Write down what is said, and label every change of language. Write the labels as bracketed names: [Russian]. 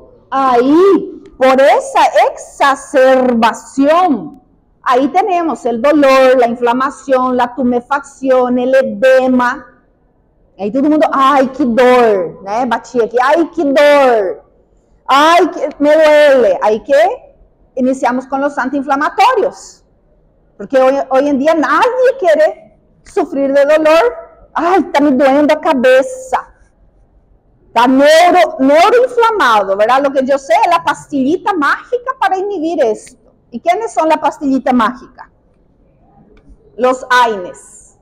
[Spanish] Ahí, por esa exacerbación, ahí tenemos el dolor, la inflamación, la tumefacción, el edema. Ahí todo el mundo, ay, [Portuguese] qué dor, [Spanish] ¿no? Batí aquí, ay, qué dor, ay, me duele. Ahí que iniciamos con los antiinflamatorios, porque hoy en día nadie quiere sufrir de dolor. [Portuguese] Ay, está me doendo a cabeça. [Spanish] Está neuroinflamado, ¿verdad? Lo que yo sé es la pastillita mágica para inhibir esto. ¿Y quiénes son la pastillita mágica? Los AINES.